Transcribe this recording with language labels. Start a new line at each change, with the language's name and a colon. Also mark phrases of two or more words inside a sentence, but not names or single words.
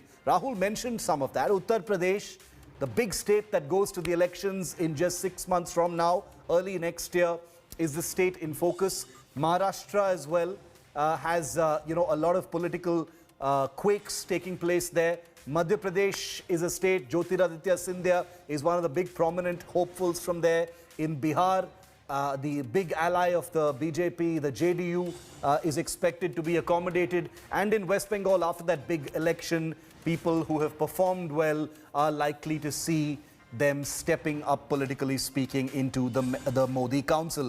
English: Rahul mentioned some of that. Uttar Pradesh, the big state that goes to the elections in just 6 months from now, early next year, is the state in focus. Maharashtra as well has a lot of political quakes taking place there. Madhya Pradesh is a state. Jyotiraditya Scindia is one of the big prominent hopefuls from there. In Bihar, the big ally of the BJP, the JDU, is expected to be accommodated. And in West Bengal, after that big election, people who have performed well are likely to see them stepping up, politically speaking, into the Modi Council.